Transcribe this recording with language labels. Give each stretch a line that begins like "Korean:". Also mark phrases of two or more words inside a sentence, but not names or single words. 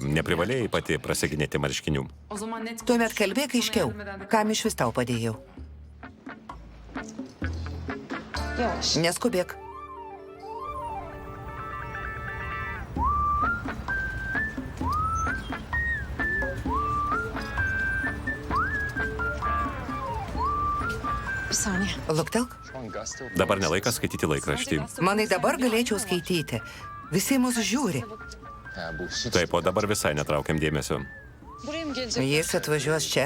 Lithuanian: Neprivalėjai pati prasiginėti marškinių.
Turkish: O zaman net
Lithuanian: Tuomet kalbėk aiškiau, kam iš vis tau padėjau.
Turkish: yavaş.
Lithuanian: Neskubėk.
Turkish: Bir saniye.
Lithuanian: Luktelk. Dabar nelaikas skaityti laikraštį. Manai dabar galėčiau skaityti. Visi mūsų žiūri. Taip, o dabar visai netraukiam dėmesio.
Turkish: Buraya mı gelecek?
Lithuanian: Jis atvažiuos čia?